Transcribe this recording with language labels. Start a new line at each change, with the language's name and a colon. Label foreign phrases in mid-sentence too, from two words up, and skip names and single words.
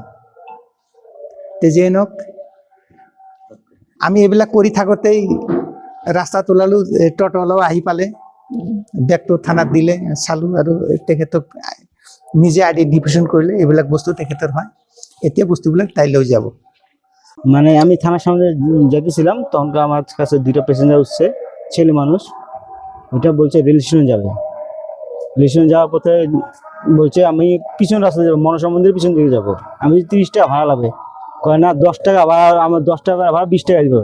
Assamese: যিয়ে নহওক, আমি এইবিলাক কৰি থাকোঁতেই ৰাস্তাত ওলালোঁ, টটোৱালাও আহি পালে, বেগটো থানাত দিলে, চালোঁ আৰু তেখেতক নিজে আইডেণ্টিফিকেশ্যন কৰিলে এইবিলাক বস্তু তেখেতৰ হয়। এতিয়া বস্তুবিলাক তাই লৈ যাব।
Bangla: মানে আমি থানার সামনে যেতেছিলাম, তখন আমার কাছে 2টা প্যাসেঞ্জার উঠছে, ছেলে মানুষ। ওইটা বলছে রেল স্টেশন যাবে। রেল স্টেশন যাওয়ার পথে বলছে আমি পিছন রাস্তা যাবো, মনসা মন্দিরের পিছন দিকে যাবো। আমি 30 টাকা ভাড়া লাগবে, কয় না 10 টাকা ভাড়া, আমার 10 টাকা ভাড়া 20 টাকা দিব।